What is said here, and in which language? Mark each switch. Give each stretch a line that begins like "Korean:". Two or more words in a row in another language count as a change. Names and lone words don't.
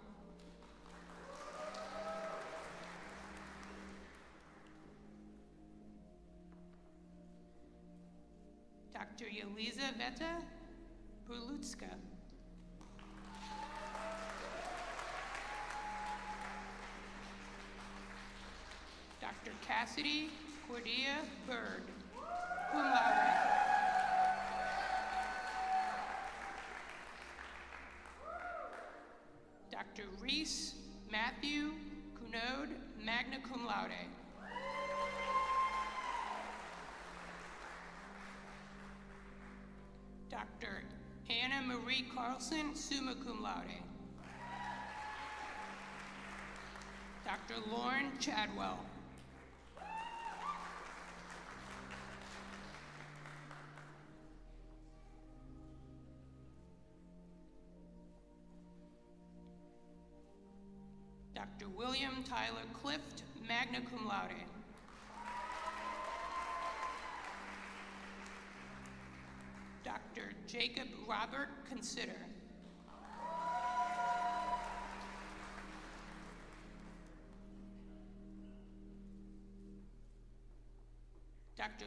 English: Dr. Yelizaveta Brulutska. Dr. Cassidy Cordia Bird,
Latin: cum laude.
English: Dr. Reese Matthew Cunode,
Latin: magna cum laude.
English: Dr. Anna Marie Carlson,
Latin: summa cum laude.
English: Dr. Lauren Chadwell. Dr. William Tyler Clift,
Latin: magna cum laude.
English: Dr. Jacob Robert Consider. Dr.